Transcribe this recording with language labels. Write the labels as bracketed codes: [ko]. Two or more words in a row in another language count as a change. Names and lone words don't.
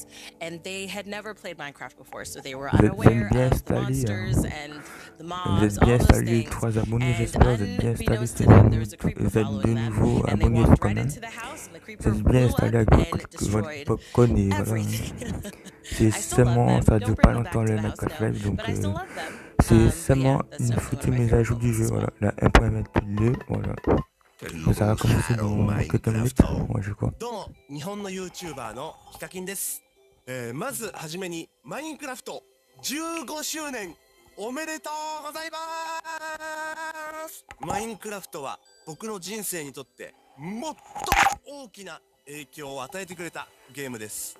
[en] And they had never played Minecraft before, so they were unaware of the monsters and the mobs, all those things. And unbeknownst to them, there was a creeper following them, and they walked right into the house, and the creeper blew up and destroyed everything. [fr] C'est seulement, ça dure pas longtemps le Minecraft Live, donc c'est seulement une foutue mise à jour du jeu, voilà, la 1.22, voilà. Ça va commencer dans quelques minutes, ouais, je crois. [ja] どうも、日本の YouTuber のヒカキンです。まずはじめに、マインクラフト15周年おめでとうございます。マインクラフトは僕の人生にとって最も大きな影響を与えてくれたゲームです。